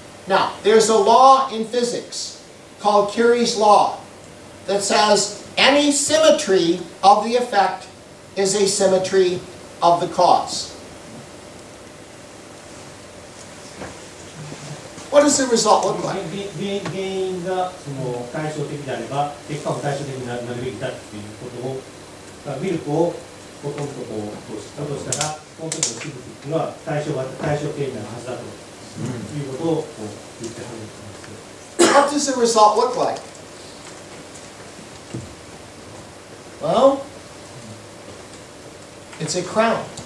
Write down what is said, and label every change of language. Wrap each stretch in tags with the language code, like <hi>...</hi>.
<en>Now, there's a law in physics called Curie's law that says any symmetry of the effect is a symmetry of the cause. What does the result look like?</en> <ja>原因がその対照的であれば、結果も対照的になるべきだっていうことを、ミルクをほとんどこうしたとしたら、この時のしぶきっていうのは対照形になるはずだということをこう言ってはるんですけど。</ja> <en>What does the result look like? Well, it's a crown.</en>